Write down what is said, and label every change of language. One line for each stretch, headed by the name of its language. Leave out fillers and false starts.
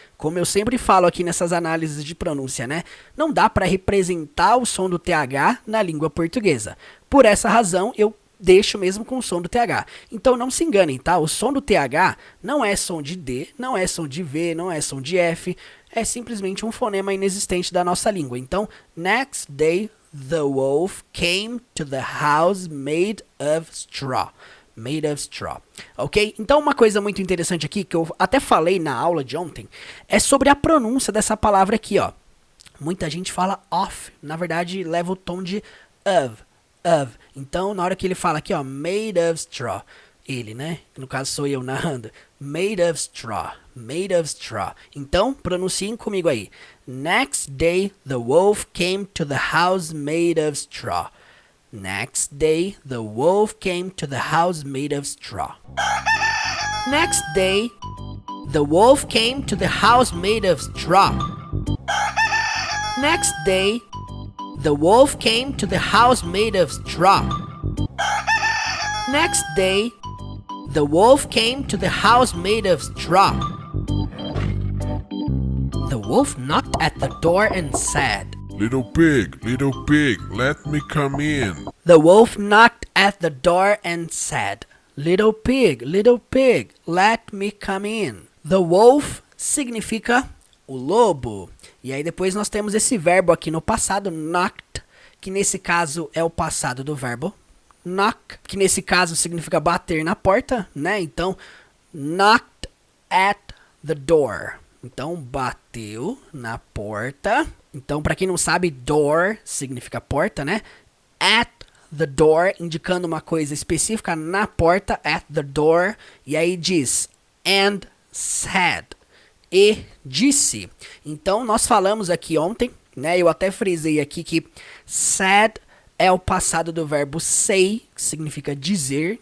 Portuguese: Como eu sempre falo aqui nessas análises de pronúncia, né? Não dá para representar o som do TH na língua portuguesa. Por essa razão, eu deixo mesmo com o som do TH. Então não se enganem, tá? O som do TH não é som de D, não é som de V, não é som de F. É simplesmente um fonema inexistente da nossa língua.
English: Então, next day, the wolf came to the house made of straw. Made of straw, ok?
Portuguese: Então uma coisa muito interessante aqui, que eu até falei na aula de ontem, é sobre a pronúncia dessa palavra aqui, ó. Muita gente fala of, na verdade leva o tom de of. Então na hora que ele fala aqui, ó,
English: made of straw,
Portuguese: ele, né? No caso sou eu narrando,
English: made of straw, made of straw.
Portuguese: Então pronunciem comigo aí.
English: Next day the wolf came to the house made of straw. Next day, the wolf came to the house made of straw. Next day, the wolf came to the house made of straw. Next day, the wolf came to the house made of straw. Next day, the wolf came to the house made of straw. The wolf knocked at the door and said, Little pig, let me come in. The wolf knocked at the door and said, Little pig, let me come in. The wolf
Portuguese: significa o lobo. E aí depois nós temos esse verbo aqui no passado, knocked, que nesse caso é o passado do verbo knock, que nesse caso significa bater na porta, né?
English: Então, knocked at the door.
Portuguese: Então, bateu na porta. Então, para quem não sabe, door significa porta, né?
English: At the door,
Portuguese: indicando uma coisa específica na porta,
English: at the door.
Portuguese: E aí diz,
English: and said,
Portuguese: e disse. Então, nós falamos aqui ontem, né? Eu até frisei aqui que said é o passado do verbo say, que significa dizer.